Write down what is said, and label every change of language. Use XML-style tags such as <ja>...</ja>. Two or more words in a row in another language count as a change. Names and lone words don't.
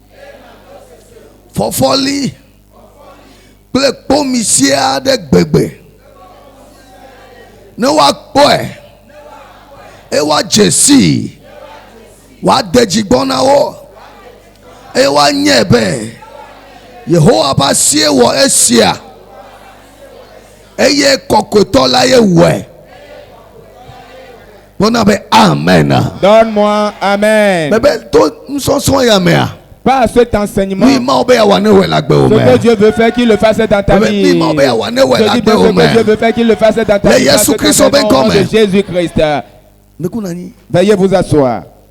<ee>fɔfɔli kple kpɔmisi aɖe gbegbe ne woakpɔe e woadze si woade dzigbɔ na wo eye woanye be Yehowa ƒe asie wɔ esia eye kɔkɔetɔ la ye wɔe.</ee> <fr>Amen. Donne-moi Amen. Pas à cet enseignement. Ce que Dieu veut faire qu'il le fasse dans ta vie. Je dis bien ce que Dieu veut faire qu'il le fasse dans ta vie. Au nom de Jésus-Christ. Veuillez vous asseoir.</fr>